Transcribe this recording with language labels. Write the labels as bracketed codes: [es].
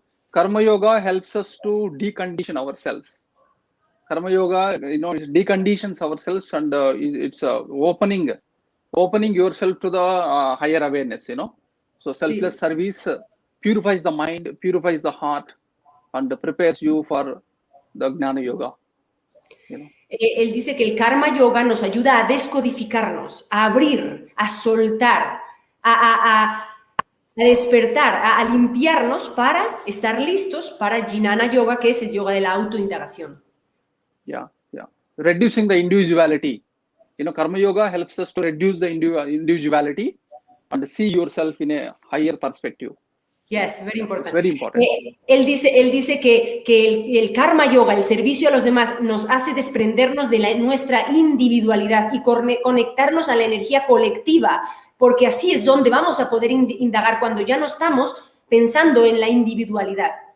[en] Karma yoga helps us to decondition ourselves. Karma yoga, it deconditions ourselves, and it's opening yourself to the higher awareness, So selfless service purifies the mind, purifies the heart, and prepares you for the Jnana Yoga. [es] Él dice que el Karma Yoga nos ayuda a descodificarnos, a abrir, a soltar, a despertar, a limpiarnos para estar listos para Jnana Yoga, que es el yoga de la autoindagación. [en] Reducing the individuality. Karma Yoga helps us to reduce the individuality and see yourself in a higher perspective. Yes, very important. It's very important. [es] Él dice que el karma yoga, el servicio a los demás, nos hace desprendernos de nuestra individualidad y conectarnos a la energía colectiva, porque así es donde vamos a poder indagar cuando ya no estamos pensando en la individualidad.